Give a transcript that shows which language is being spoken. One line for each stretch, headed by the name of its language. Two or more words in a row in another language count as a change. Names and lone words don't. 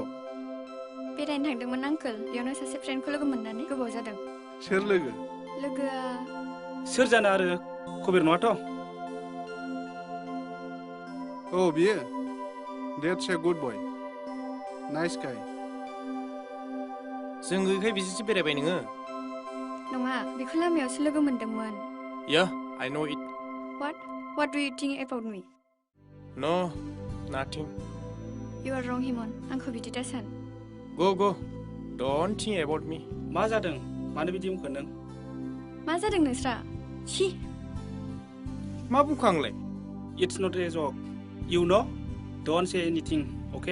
Bodo: बेरायनो थांदोंमोन आंकोल बेयावनो सासे फ्रेन्डखौ लोगो मोननानै गोबाव जादों सोर लोगो लोगोआ सोर जानो आरो कबिर नङाथ' औ बियो
English: That's a good boy nice guy
Bodo: जों गैखाय बिसिसो बेरायबाय नोङो नङा बेखौ लामायावसो लोगो मोनदोंमोन
English: Yeah, I know it. What do you think about me? No, nothing. You are wrong, Himon.
Bodo: आंखौ बिदि दासान.
English: Go. Don't think about me.
Bodo: मा जादों? मानो बिदि बुंखो नों? मा जादों नोंस्रा? छि! मा बुंखो आंलाय?
English: It's not a joke. You know? Don't say anything, okay?